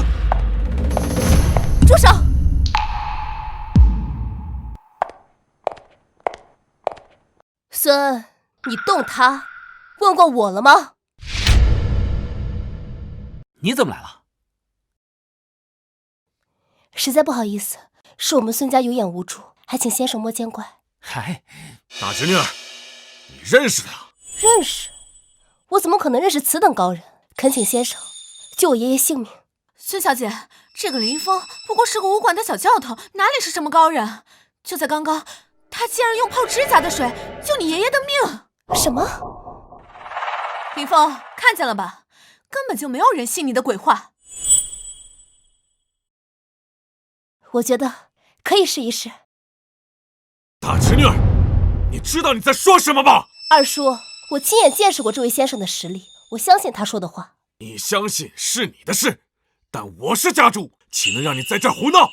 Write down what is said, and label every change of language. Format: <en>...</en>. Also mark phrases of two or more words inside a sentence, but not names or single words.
<zh>住手！孙，你动他，問過我了嗎？你怎麼來了？實在不好意思，是我們孫家有眼無珠，還請先生莫見怪。嗨，大侄女兒，你認識他？認識？我怎麼可能認識此等高人？懇請先生救我爺爺性命。孫小姐，這個林峰不過是個武館的小教頭，哪裡是什麼高人？就在剛剛，他竟然用泡指甲的水救你爺爺的命！什麼？林峰，看見了吧？根本就沒有人信你的鬼話。我覺得可以試一試。大侄女兒，你知道你在說什麼嗎？二叔，我親眼見識過這位先生的實力，我相信他說的話。你相信是你的事，但我是家主，豈能讓你在這兒胡鬧？</zh>